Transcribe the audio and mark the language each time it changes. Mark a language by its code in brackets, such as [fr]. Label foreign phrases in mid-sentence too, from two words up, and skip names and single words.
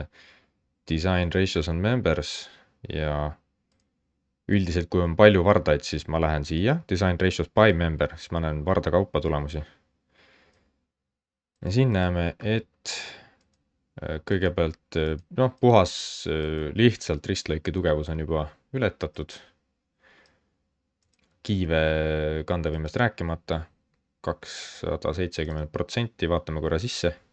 [en] design ratios on members [et] ja üldiselt, kui on palju vardaid, siis ma lähen siia, [en] design ratios by member, [et] siis ma näen varda kaupa tulemusi. ja siin näeme, et kõigepealt puhas lihtsalt ristlõike tugevus on juba ületatud. Kiive kandevõimest rääkimata, 270%, vaatame korra sisse.